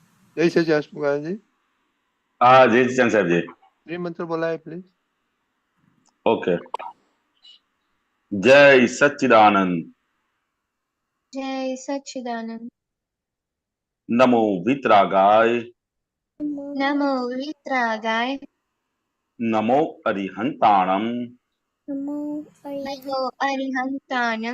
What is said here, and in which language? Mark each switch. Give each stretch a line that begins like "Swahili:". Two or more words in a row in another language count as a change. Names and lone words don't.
Hindi: जय सच्चिदानंद हसमुखानंद जी। हाँ जी चंद साहब जी। प्रिय मंत्र बोलाए प्लीज। ओके। जय सच्चिदानंद। जय सच्चिदानंद।
Sanskrit: नमो वितरागाय। नमो वितरागाय।
Prakrit languages: नमो अरिहंताणम। नमो नमो अरिहंताणम।